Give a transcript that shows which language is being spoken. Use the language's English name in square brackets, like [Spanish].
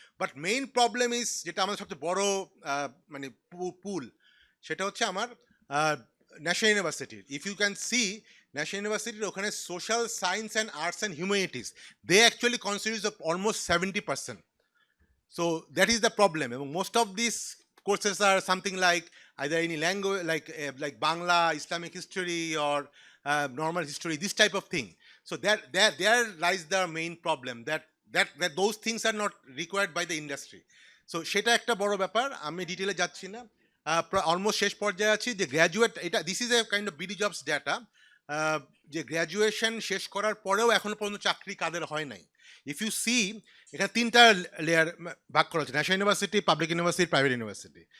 [English] but main problem is, [Bangla] যেটা আমাদের সবচেয়ে বড় মানে পুল, সেটা হচ্ছে আমার ন্যাশনাল ইউনিভার্সিটির। [English] If you can see national ইউনিভার্সিটির ওখানে social science and arts and humanities, they actually constitutes almost 70%. So that is the problem. And most of these courses are something like either any language, like Bangla, Islamic history, or normal history, this type of thing. So there lies the main problem, that those things are not required by the industry. [Bangla] So সেটা একটা বড় ব্যাপার, আমি ডিটেলে যাচ্ছি না, almost শেষ পর্যায়ে আছি। যে গ্র্যাজুয়েট, এটা [English] this is a kind of BD jobs data, [Bangla] যে গ্র্যাজুয়েশন শেষ করার পরেও এখনো পর্যন্ত চাকরি কাদের হয় নাই। [English] if you see, [Bangla] এখানে 3টা লেয়ার ভাগ করা হচ্ছে, national university, public university, private university.